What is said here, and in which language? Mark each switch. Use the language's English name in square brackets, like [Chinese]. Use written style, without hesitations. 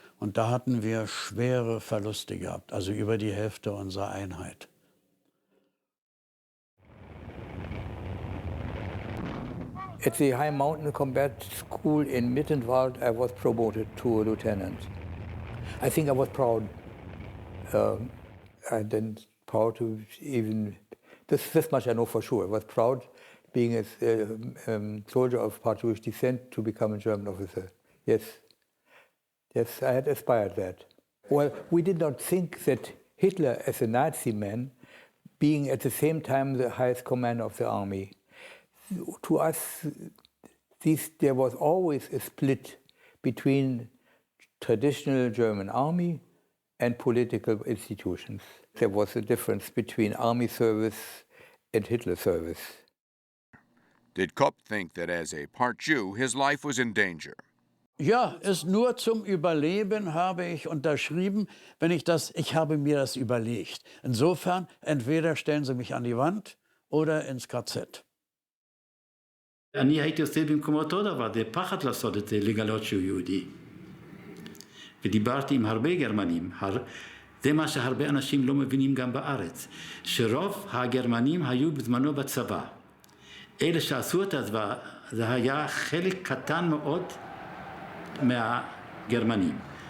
[German] Und da hatten wir schwere Verluste gehabt, also über die Hälfte unserer Einheit. [English] At the High Mountain Combat School in Mittenwald, I was promoted to a lieutenant. I think I was proud. And then proud to even, this much I know for sure. I was proud being a soldier of part Jewish descent to become a German officer. Yes. Yes, I had aspired that. Well, we did not think that Hitler, as a Nazi man, being at the same time the highest commander of the army, to us, there was always a split between traditional German army and political institutions. There was a difference between army service and Hitler service. Did Kopp think that as a part Jew, his life was in danger? [German] Ja, ist nur zum Überleben, habe ich unterschrieben, ich habe mir das überlegt. Insofern, entweder stellen Sie mich an die Wand oder ins KZ. [Hebrew] אני הייתי עושה במקום אותו דבר, זה פחד לעשות את זה, לגלות שהוא יהודי. ודיברתי עם הרבה גרמנים, זה מה שהרבה אנשים לא מבינים גם בארץ, שרוב הגרמנים היו בזמנו בצבא. אלה שעשו את הצבא, זה היה חלק קטן מאוד מהגרמנים.